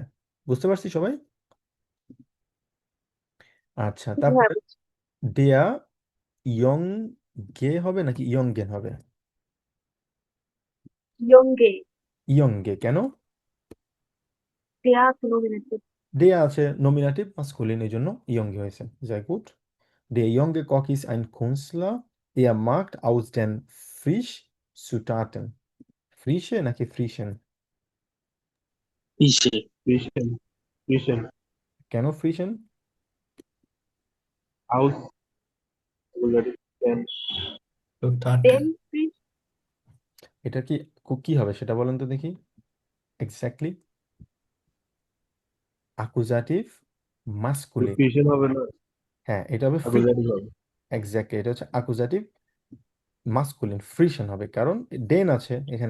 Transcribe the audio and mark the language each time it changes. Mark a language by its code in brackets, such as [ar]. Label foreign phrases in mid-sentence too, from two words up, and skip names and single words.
[bn] বুঝতে পারছি সবাই? আচ্ছা, হ্যাঁ, তারপরে [de] der junge [bn] হবে নাকি ইয়ংগেন হবে? ইয়ংগে। ইয়ংগে কেন? দেয়া আছে নমিনেটেড। দেয়া আছে নমিনাটিভ মাস্কুলিন, এই জন্য ইয়ংগে হয়েছে। [de] sehr gut. Der junge Koch ist ein Künstler. Er macht aus den Fischzutaten. [bn] Frische নাকি frischen? ইসে [de] Frischen. Frischen. [bn] কেন ফ্রিশন? [de] Aus. [en] Regular. Then. [bn] তো থার্ড [de] দেন [bn] এটা কি কি হবে সেটা বলেন তো দেখি এক্স্যাক্টলি। অ্যাকুজাটিভ মাস্কুলিন। Frischen হবে না। হ্যাঁ, এটা হবে ফ্রি। Accusative হবে। এক্স্যাক্টলি, এটা হচ্ছে অ্যাকুজাটিভ মাস্কুলিন, ফ্রিশন হবে, কারণ ডেন আছে এখানে।